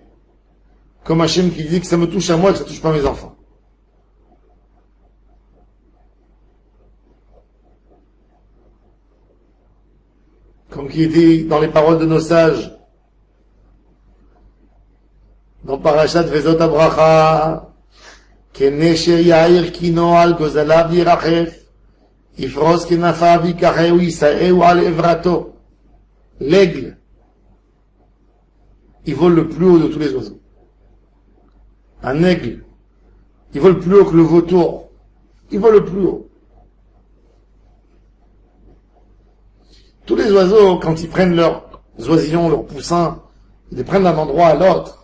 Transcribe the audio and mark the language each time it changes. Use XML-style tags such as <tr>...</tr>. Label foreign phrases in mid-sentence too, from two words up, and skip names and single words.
<fr>Comme Hachem qui dit que ça me touche à moi, que ça touche pas mes enfants. Comme qui dit dans les paroles de nos sages, dans Parashat Vezot Abracha,</fr> <he>כנשר יעיר קנו על גוזליו ירחף יפרש כנפיו יקחהו ישאהו על אברתו.</he> <fr>L'aigle, il vole le plus haut de tous les oiseaux. Un aigle, il vole plus haut que le vautour. Il vole le plus haut. Tous les oiseaux, quand ils prennent leurs oisillons, leurs poussins, ils les prennent d'un endroit à l'autre.</fr>